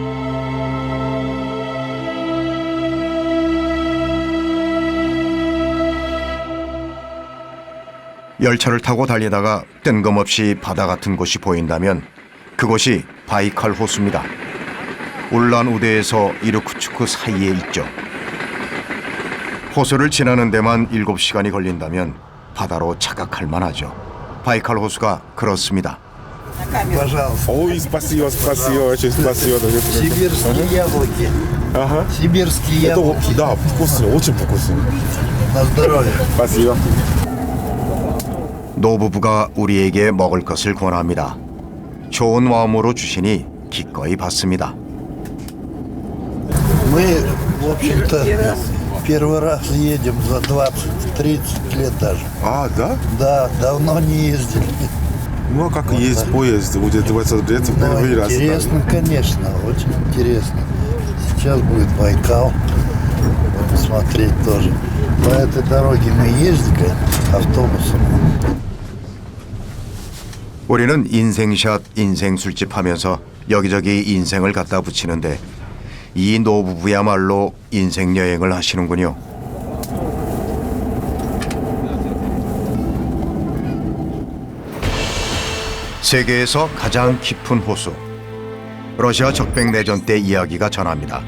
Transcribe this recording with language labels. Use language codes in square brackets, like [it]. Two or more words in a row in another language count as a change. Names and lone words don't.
[ko] 열차를 타고 달리다가 뜬금없이 바다 같은 곳이 보인다면 그곳이 바이칼 호수입니다. 울란우대에서 이르쿠츠크 사이에 있죠. 호수를 지나는 데만 7시간이 걸린다면 바다로 착각할 만하죠. 바이칼 호수가 그렇습니다. [ru] Ой, спасибо, спасибо, очень спасибо. Сибирские яблоки. Ага. Сибирские яблоки. Да, вкусно, очень вкусно. На здоровье. Спасибо. [ko] 노부부가 우리에게 먹을 것을 권합니다. 좋은 마음으로 주시니 기꺼이 받습니다. [ru] Мы, в общем-то, первый раз едем за 20-30 лет даже. А, да? Да, давно не ездили. Ну, а как ездить в поезде? Будет 20 лет, первый раз. Интересно, конечно, очень интересно. Сейчас будет Байкал. Посмотреть тоже. По этой дороге мы ездили автобусом. [ko] 우리는 인생샷, 인생 술집 하면서 여기저기 인생을 갖다 붙이는데 이 노부부야말로 인생 여행을 하시는군요. 세계에서 가장 깊은 호수, 러시아 적백내전 때 이야기가 전합니다.